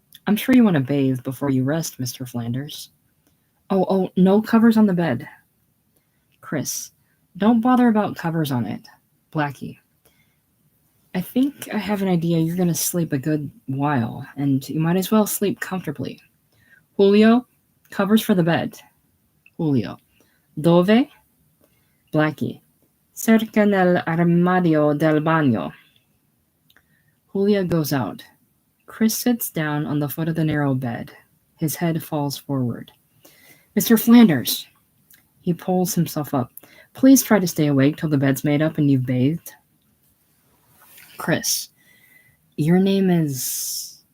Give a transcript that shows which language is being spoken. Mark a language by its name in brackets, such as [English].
[English] I'm sure you want to bathe before you rest, Mr. Flanders. Oh, no covers on the bed. Chris, don't bother about covers on it. Blackie, I think I have an idea you're going to sleep a good while, and you might as well sleep comfortably. Julio, covers for the bed. [Italian] Julio, dove? Blackie, cerca nell'armadio del bagno. [English] Julio goes out. Chris sits down on the foot of the narrow bed. His head falls forward. Mr. Flanders! He pulls himself up. Please try to stay awake till the bed's made up and you've bathed. Chris, your name is...